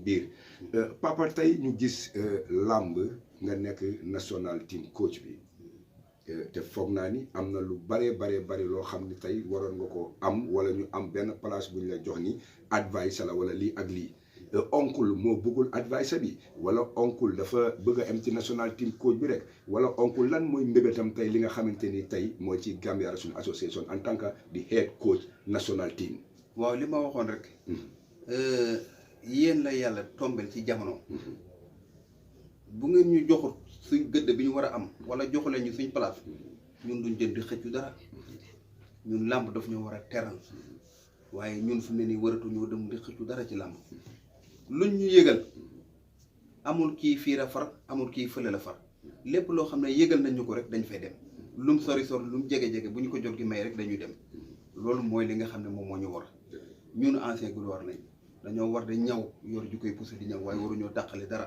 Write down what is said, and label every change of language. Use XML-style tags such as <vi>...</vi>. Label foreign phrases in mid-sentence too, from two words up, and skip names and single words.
<wo>biir papa tey ñu gis làmb nga nekk</wo> <en>national team coach</en> <wo>bi te foog naa ni am na lu bare loo xam ni tey waroon nga ko am wala ñu am benn place bu ñu la jox ni advice la wala lii ak lii oncle moo bëggul advice bi wala oncle dafa bëgg a am ci</wo> <en>national team coach</en> <wo>bi rek wala oncle lan mooy mbébétam tey li nga xamante ni tey mooy ci Gambia Wrestling Association</wo> <fr>en tant que</fr> <wo>di</wo> <en>head coach national team.</en> <wo>waaw li ma waxoon rek. yéen la yàlla tombel ci jamono. bu ngeen ñu joxut suñ gëdd bi ñu war a am wala joxuleen ñu suñ place ñun duñ jëm di xëccu dara ñun làmb daf ñoo war a teral waaye ñun fu mu ne nii waratu ñoo dem di xëccu dara ci làmb luñ ñu yëgal amul kii fii la far amul kii fële la far lépp loo xam ne yëgal nañ ñu ko rek dañ fay dem lum sori lum jege bu ñu ko jot gi may rek dañuy dem loolu mooy li nga xam ne moom moo ñu war ñun</wo> <fr>ancien gloire</fr> <wo>lañ dañoo war di ñaw yor ju koy poussé di ñaw waaye waruñoo dàqale dara.</wo>